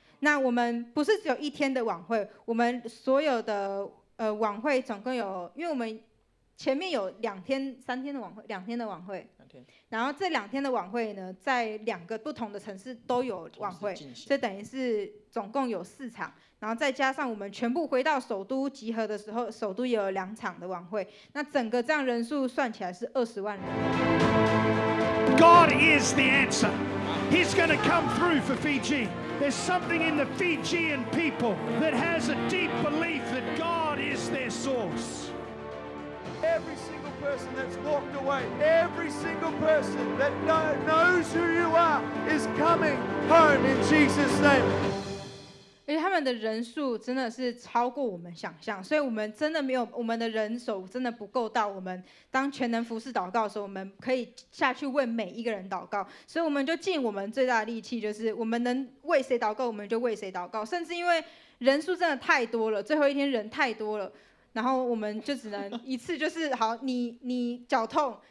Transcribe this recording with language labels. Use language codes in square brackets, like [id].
[zh] 那我们不是只有1天的晚会，我们所有的晚会总共有，因为我们前面有2天、3天的晚会，2天的晚会，然后这2天的晚会呢，在2个不同的城市都有晚会，所以等于是总共有4场，然后再加上我们全部回到首都集合的时候，首都也有2场的晚会，那整个这样人数算起来是20万人。 [en] God is the answer. He's going to come through for Fiji. There's something in the Fijian people that has a deep belief that God is their source. Every single person that's walked away, every single person that knows who you are is coming home in Jesus' name. [zh] 而且他们的人数真的是超过我们想象，所以我们真的没有，我们的人手真的不够到我们当全能服事祷告的时候，我们可以下去为每一个人祷告，所以我们就尽我们最大的力气，就是我们能为谁祷告，我们就为谁祷告，甚至因为人数真的太多了，最后一天人太多了，然后我们就只能一次就是好，你脚痛。